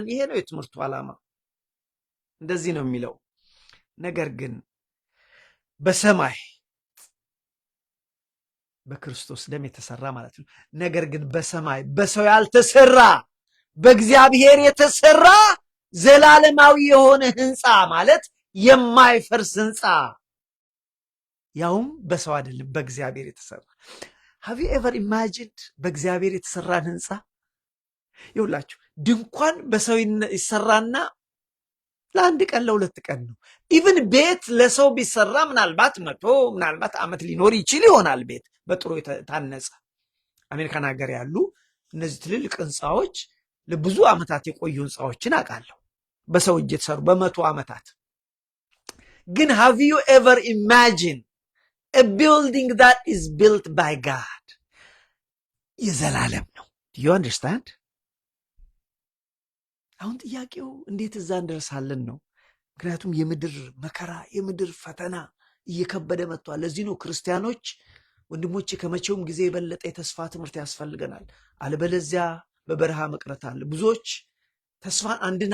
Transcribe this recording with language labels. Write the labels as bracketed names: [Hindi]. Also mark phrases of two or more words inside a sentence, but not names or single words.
[Amharic] ይሄ ነው የትምህርቱ ዓላማ። እንደዚህ ነው የሚለው። ነገር ግን በሰማይ በክርስቶስ ደም የተሰራ ማለት ነው። ነገር ግን በሰማይ በሰው ያልተሰራ በእግዚአብሔር የተሰራ ዘላለማዊ የሆነ ህንፃ ማለት የማይፈርስ ህንፃ፣ ያውም በሰው አይደለም በእግዚአብሔር የተሰራ። [English] have you ever imagined [Amharic] በእግዚአብሔር የተሰራን ህንፃ? ይኸውላችሁ ድንኳን በሰው ይሰራና ለአንድ ቀን ለሁለት ቀን ነው። ኢቭን ቤት ለሰው ቢሰራ ምናልባት 100 ዓመት ሊኖር ይችል ይሆናል። ቤት በጥሩ የታነጸ አሜሪካን ሀገር ያሉ እነዚህ ትልልቅ ህንፃዎች ለብዙ ዓመታት የቆዩ ህንፃዎችን አውቃለሁ፣ በሰው እጅ የተሰሩ በ100 ዓመታት። ግን [English] have you ever imagined a building that is built by God? [Amharic] የዘላለም ነው። [English] do you understand? [Amharic] አሁን ጥያቄው እንዴት እዛ እንደርሳለን ነው። ምክንያቱም የምድር መከራ የምድር ፈተና እየከበደ መጥቷል። ለዚህ ነው ክርስቲያኖች ወንድሞቼ ከመቼውም ጊዜ የበለጠ የተስፋ ትምህርት ያስፈልገናል። አለበለዚያ በበረሃ መቅረት አለ። ብዙዎች ተስፋን አንድን